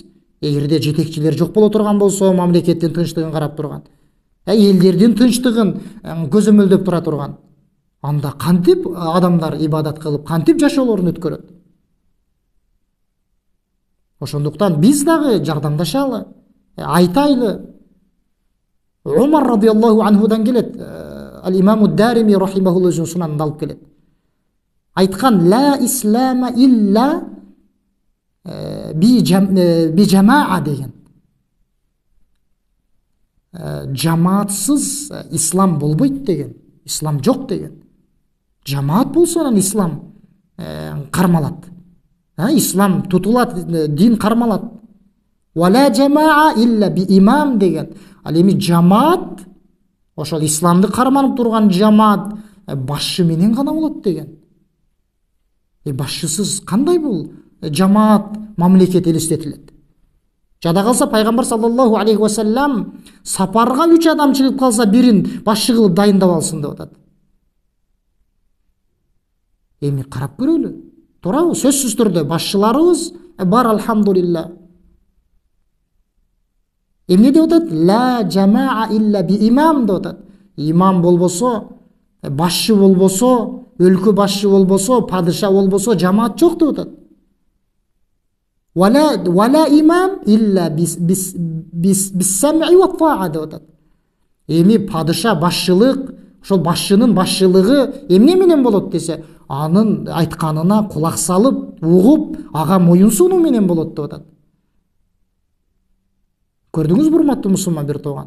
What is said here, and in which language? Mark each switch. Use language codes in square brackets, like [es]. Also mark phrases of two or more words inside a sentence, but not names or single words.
[ky] Эгерде жетекчилер жок боло турган болсо, мамлекеттин тынчтыгын карап турган, элдердин тынчтыгын көзөмөлдөп тура турган, анда кантип адамдар ибадат кылып, кантип жашоолорун өткөрөт? Ошондуктан биз дагы жардамдашалы, айтайлы. Умар [ar] رضي الله عنه [ky] келет, ал-имаму Дарими рахимахуллаху өзүнүн сунанында алып келет. Айткан: [ar] "لا إسلام إلا بجماعة" деген. [ky] Жамаатсыз ислам болбойт деген. Ислам жок деген. Жамаат болсо анан ислам кармалат. Ислам тутулат, дин кармалат. [ar] ولا جماعة إلا بإمام деген. [ky] Ал эми жамаат, ошол исламды карманып турган жамаат башчы менен гана болот деген. Башчысыз кандай бул жамаат, мамлекет элестетилет? Жада калса, пайгамбар [ar] صلى الله عليه وسلم [ky] сапарга 3 адам чыгып калса, бирин башчы кылып дайындап алсын деп атат. Эми карап көрөлү. Туурабы? Сөзсүз түрдө башчыларыбыз бар, алхамдулилла. Эмне деп атат? [ar] لا جماعة إلا بإمام [ky] деп атат. Имам болбосо, башчы болбосо, өлкө башчы болбосо, падыша болбосо жамаат жок деп атат. [ar] ولا إمام إلا بالسمع والطاعة [ky] деп атат. Эми падыша, башчылык, ошол башчынын башчылыгы эмне менен болот десе, анын айтканына кулак салып, угуп, ага моюн сунуу менен болот деп атат. Көрдүңүзбү, урматтуу мусулман бир тууган?